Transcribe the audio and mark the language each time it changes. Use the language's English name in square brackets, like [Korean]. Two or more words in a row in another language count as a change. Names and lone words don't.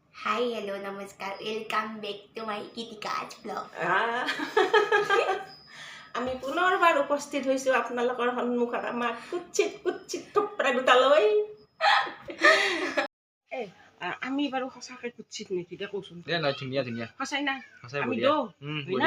[English] hi hello namaskar welcome back to my Geetika's blog [Assamese] আমি পুনৰবাৰ উপস্থিত হৈছোঁ আপোনালোকৰ সন্মুখত আমাৰ কুচিত থোপৰা দুটা লৈ আমি বাৰু সঁচাকৈ কুচিত নেকি দে কচোন দে নহয় ধুনীয়া ধুনীয়া সঁচাই না সঁচাই আমি বঢ়িয়া দৌ বঢ়িয়া